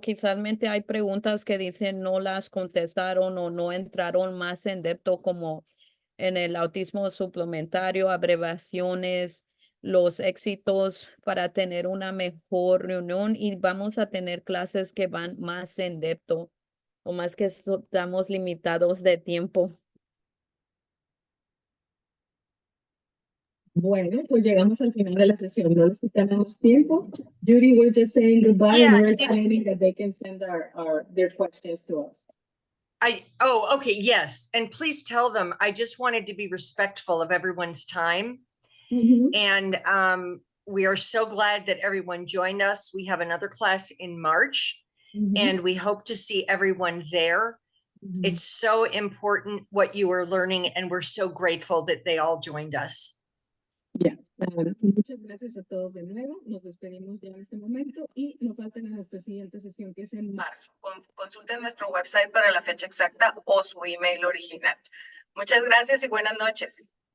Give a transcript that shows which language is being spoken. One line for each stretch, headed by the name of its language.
Spanish: Quizás hay preguntas que dicen no las contestaron o no entraron más en depth, como en el autismo suplementario, abreviaciones, los éxitos para tener una mejor reunión, y vamos a tener clases que van más en depth o más que estamos limitados de tiempo. Bueno, pues llegamos al final de la sesión. No les quitamos tiempo.
English: Judy, we're just saying goodbye Yeah, and we're explaining that they can send their questions to us. Okay, yes. And please tell them, I just wanted to be respectful of everyone's time. And we are so glad that everyone joined us. We have another class in March, and we hope to see everyone there. It's so important what you are learning, and we're so grateful that they all joined us.
Spanish: Muchas gracias a todos de nuevo. Nos despedimos ya en este momento y nos faltan a nuestra siguiente sesión, que es en marzo. Consulten nuestro website para la fecha exacta o su email original. Muchas gracias y buenas noches.